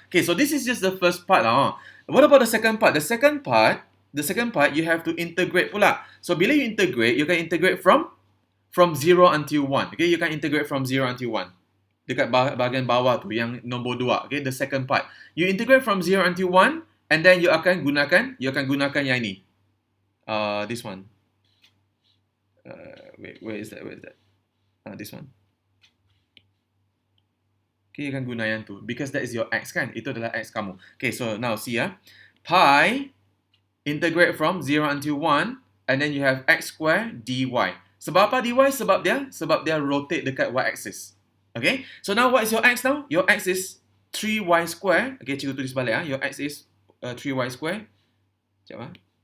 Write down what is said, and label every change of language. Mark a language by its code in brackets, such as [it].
[en] Okay, so this is just the first part. What about the second part? The second part, you have to integrate pula. So [ms] bila [en] you integrate, you can integrate from 0 until 1. Okay, you can integrate from 0 until 1. [ms] Dekat bahagian bawah tu, yang nombor 2. [en] Okay, the second part. You integrate from 0 until 1, and then you [ms] akan gunakan yang ini. [en] This one. Wait, where is that? This one. Okay, you [ms] akan guna yang tu. [en] Because that is your x [ms] kan? Itu adalah x kamu. [en] Okay, so now see ya. Pi, integrate from 0 until 1, and then you have x square dy. [ms] Sebab apa [en] dy? [ms] Sebab dia [en] rotate [ms] dekat [en] y-axis. Okay, so now what is your x now? Your x is 3y square. Okay, [ms] cikgu tulis balik. [en] Your x is 3y square. [ms] Sekejap.